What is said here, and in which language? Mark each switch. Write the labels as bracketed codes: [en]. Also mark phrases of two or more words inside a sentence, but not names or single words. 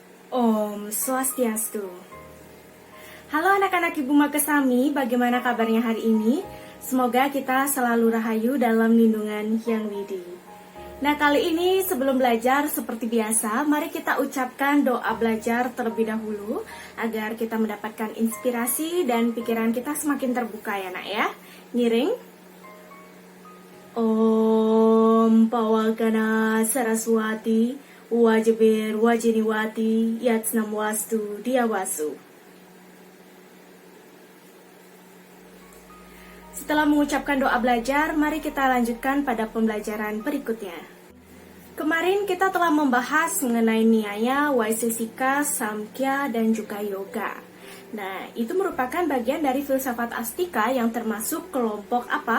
[ban] Om Swastiastu. [id] Halo anak-anak Ibu Makesami, bagaimana kabarnya hari ini? Semoga kita selalu rahayu dalam lindungan Hyang Widi. Nah, kali ini sebelum belajar seperti biasa, mari kita ucapkan doa belajar terlebih dahulu agar kita mendapatkan inspirasi dan pikiran kita semakin terbuka ya nak ya. Ngiring. [sa] Om Pawakana Saraswati Wajibir Wajiniwati Yatsnam Wastu Diawasu. [id] Setelah mengucapkan doa belajar, mari kita lanjutkan pada pembelajaran berikutnya. Kemarin kita telah membahas mengenai Nyaya, Vaisesika, Samkhya, dan juga Yoga. Nah, itu merupakan bagian dari filsafat Astika yang termasuk kelompok apa?